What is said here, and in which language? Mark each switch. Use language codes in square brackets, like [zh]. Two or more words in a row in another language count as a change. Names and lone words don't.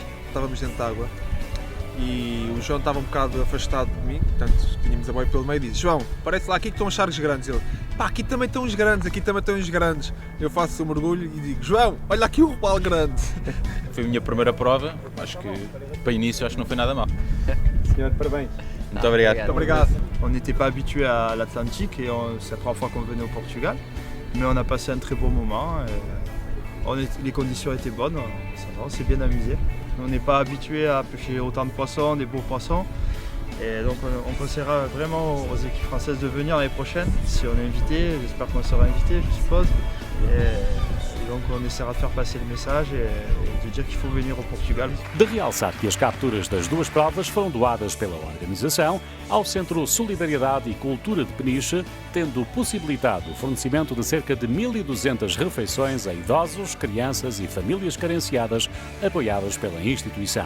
[pt] Estávamos dentro de água e o João estava um bocado afastado de mim, portanto tínhamos a boia pelo meio e disse: João, parece lá aqui que estão os chargos grandes. Ele: pá, aqui também estão os grandes, aqui também estão os grandes. Eu faço o mergulho e digo: João, olha aqui o robalo grande. Foi a minha primeira prova, acho que para início acho que não foi nada mal. Senhor, parabéns. Muito obrigado. Muito obrigado. [fr] On n'était pas habitué à l'Atlantique et c'est la 3 fois qu'on venait au Portugal, mais on a passé un très beau moment. Les conditions étaient bonnes, ça va, on s'est bien amusé. On n'est pas habitué à pêcher autant de poissons, des beaux poissons. Et donc on conseillera vraiment aux équipes françaises de venir l'année prochaine, si on est invité, j'espère qu'on sera invité, je suppose. Et donc on essaiera de faire passer le message et de dire qu'il faut venir au Portugal. [pt] De realçar que as capturas das duas provas foram doadas pela organização ao Centro Solidariedade e Cultura de Peniche, tendo possibilitado o fornecimento de cerca de 1.200 refeições a idosos, crianças e famílias carenciadas, apoiadas pela instituição.